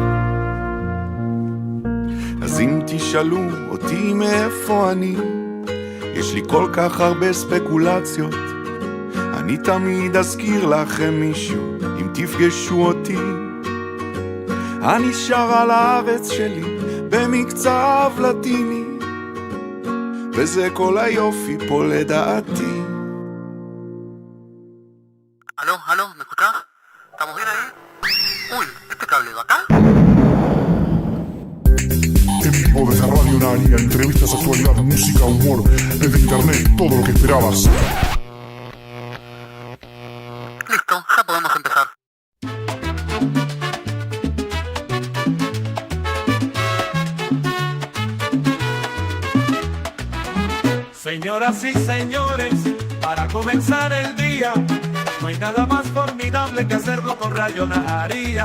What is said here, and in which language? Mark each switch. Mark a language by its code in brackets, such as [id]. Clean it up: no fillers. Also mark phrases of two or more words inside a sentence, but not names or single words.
[he] אז אם תשאלו אותי מאיפה אני, יש לי כל כך הרבה ספקולציות, אני תמיד אזכיר לכם מישהו אם תפגשו אותי. אני שר על הארץ שלי במקצב לטיני, וזה כל היופי פה לדעתי. הלו, הלו, מקוטח? אתה מוביל [es] ahí? Uy, este cable de acá. En vivo desde Radio Naharía, entrevistas, actualidad, música, humor, desde internet, todo lo que esperabas. Listo, ya podemos empezar. Señoras y señores, para comenzar el día, no hay nada más formidable que hacerlo con Radio Naharía.